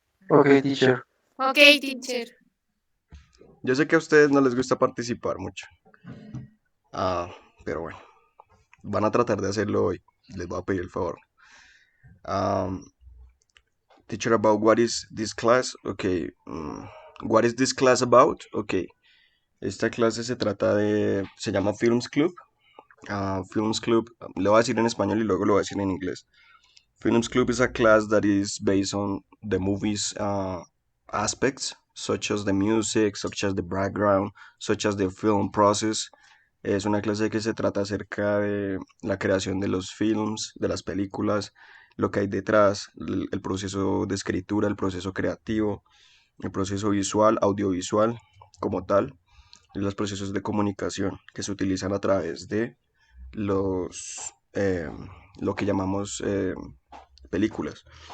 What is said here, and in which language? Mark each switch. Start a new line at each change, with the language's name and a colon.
English: Okay, teacher. Ok, teacher.
Spanish: Yo sé que a ustedes no les gusta participar mucho, pero bueno, van a tratar de hacerlo hoy. Les voy a pedir el favor.
English: Um, Teacher, about what is this class? Okay. What is this class about? Okay.
Spanish: Esta clase se llama Films Club. Films Club, le voy a decir en español y luego lo voy a decir en inglés.
English: Films Club is a class that is based on the movies aspects, such as the music, such as the background, such as the film process.
Spanish: Es una clase que se trata acerca de la creación de los films, de las películas, lo que hay detrás, el proceso de escritura, el proceso creativo, el proceso visual, audiovisual como tal, y los procesos de comunicación que se utilizan a través de lo que llamamos películas.